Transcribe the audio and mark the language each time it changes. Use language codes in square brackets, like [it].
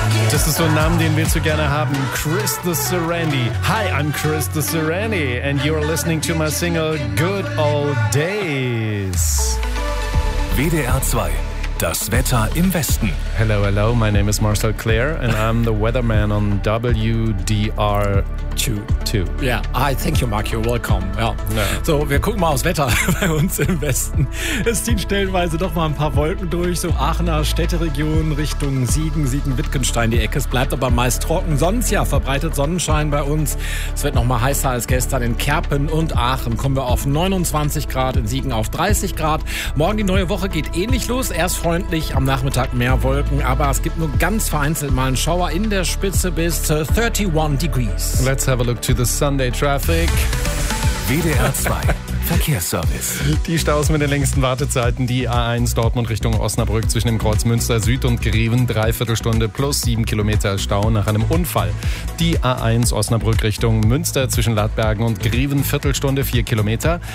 [de] Das ist so ein Name, den willst du gerne haben. [en] Chris the Serenity. Hi, I'm Chris the Serenity and you're listening to my single Good Old Days. [de] WDR 2. Das Wetter im Westen. [en] Hello, hello, my name is Marcel Clare and I'm the weatherman on WDR 2. Yeah, hi, thank you, Mark, you're welcome. [de] Ja. Ja. So, wir gucken mal aufs Wetter bei uns im Westen. Es ziehen stellenweise doch mal ein paar Wolken durch, so Aachener Städteregion Richtung Siegen, Siegen-Wittgenstein die Ecke. Es bleibt aber meist trocken, sonst ja verbreitet Sonnenschein bei uns. Es wird noch mal heißer als gestern in Kerpen und Aachen. Kommen wir auf 29 Grad, in Siegen auf 30 Grad. Morgen die neue Woche geht ähnlich los. Erst freundlich, am Nachmittag mehr Wolken, aber es gibt nur ganz vereinzelt mal einen Schauer in der Spitze bis 31 degrees. [en] Let's have a look to the Sunday traffic. [de] WDR 2. Verkehrsservice. Die Staus mit den längsten Wartezeiten, die A1 Dortmund Richtung Osnabrück zwischen dem Kreuz Münster Süd und Greven, Dreiviertelstunde plus 7 Kilometer Stau nach einem Unfall. Die A1 Osnabrück Richtung Münster zwischen Ladbergen und Greven, Viertelstunde 4 Kilometer.